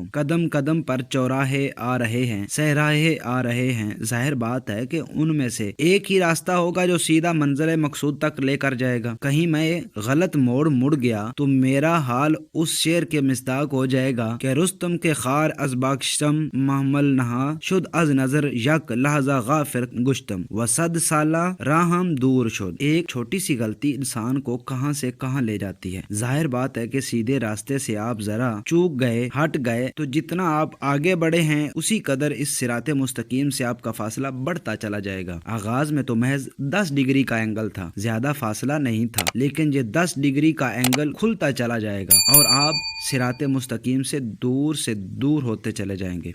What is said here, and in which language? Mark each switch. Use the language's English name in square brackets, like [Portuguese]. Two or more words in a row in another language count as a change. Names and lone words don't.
[Urdu] قدم قدم پر چوراہے آ رہے ہیں، صحراہے آ رہے ہیں، ظاہر بات ہے کہ ان میں سے ایک ہی راستہ ہوگا جو سیدھا منزل مقصود تک لے کر جائے گا۔ کہیں میں غلط موڑ مڑ گیا تو میرا حال اس شعر کے مصداق ہو جائے گا کہ [Persian] رستم کے خار از باکشتم محمل نہا شد از نظر یک لحظہ غافر گشتم و صد سالہ راہم دور شد۔ [Urdu] ایک چھوٹی سی غلطی انسان کو کہاں سے کہاں لے جاتی ہے۔ ظاہر بات ہے کہ سیدھے راستے سے آپ ذرا چوک گئے، ہٹ گئے تو جتنا آپ آگے بڑھے ہیں اسی قدر اس صراط مستقیم سے آپ کا فاصلہ بڑھتا چلا جائے گا۔ آغاز میں تو محض 10 ڈگری کا اینگل تھا، زیادہ فاصلہ نہیں تھا، لیکن یہ 10 ڈگری کا اینگل کھلتا چلا جائے گا اور آپ صراط مستقیم سے دور ہوتے چلے جائیں گے۔